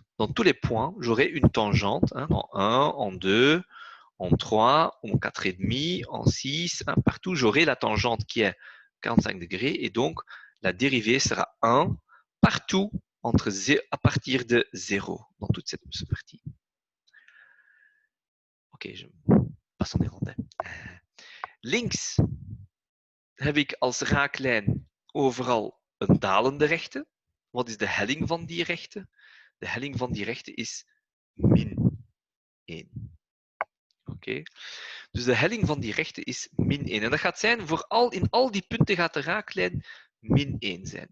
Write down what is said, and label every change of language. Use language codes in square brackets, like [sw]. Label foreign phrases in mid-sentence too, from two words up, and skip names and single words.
[fr] Dans tous les points, j'aurai une tangente hein, en 1, en 2, en 3, en 4,5, en 6. Hein, partout, j'aurai la tangente qui est 45 degrés et donc la dérivée sera 1 partout à partir de 0 dans toute cette partie. Oké, je passe en néerlandais. [nl] Links heb ik als raaklijn overal een dalende rechte. Wat is de helling van die rechte? De helling van die rechte is min 1. Oké. Dus de helling van die rechte is min 1. En dat gaat zijn, in al die punten gaat de raaklijn min 1 zijn.